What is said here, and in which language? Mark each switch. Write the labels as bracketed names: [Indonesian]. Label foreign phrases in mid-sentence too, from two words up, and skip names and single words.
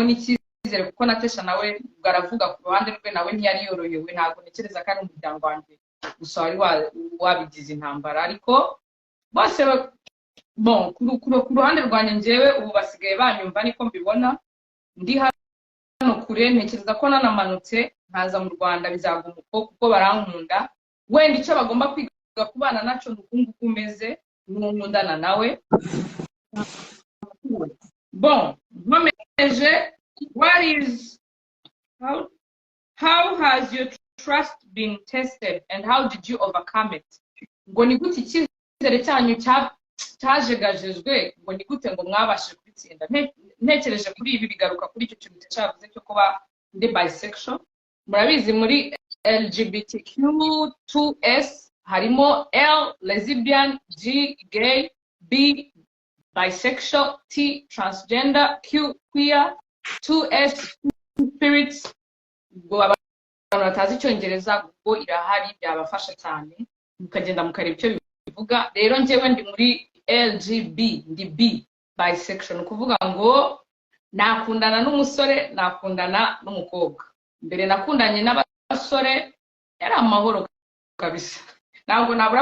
[Kinyarwanda] n'icyizere kuko na Tesha nawe baravuga ku ruhande rwe nawe ntiyari yorohewe ntabwo ntekereza ko ari umuryango wanjye gusa wari wabigize intambara ariko bose bon ku ruhande rwanjye njyewe ubu basigaye banyumva niko mbibona ndi hano kure ntekereza ko nanamanutse nkaza mu Rwanda bizaguma uko kuko barankunda wenda icyo bagomba kwiga kubana naco nukungu kumeze n'umundana nawe bon nkomeje [English] how has your trust been tested and how did you overcome it [Kinyarwanda] ngo ni gute icyizere cyanyu cyajegajejwe ngo ni gute ngo mwabashije kubitsinda ntekereje kuri ibi bigaruka kuri icyo kintu cyavuze cyo kuba ndi bisexual murabizi muri [English] LGBTQ2S harimo L lesbian G gay B bisexual T transgender Q queer 2S spirits [Kinyarwanda] abantu batazi icyongereza ubwo irahari byabafasha cyane mukagenda mukareba icyo bivuga rero njyewe ndi muri LGB ndi B bisexual kuvuga ngo nakundana n'umusore nakundana n'umukobwa mbere nakundanye n'abasore yari amahoro kabisa ntabwo nabura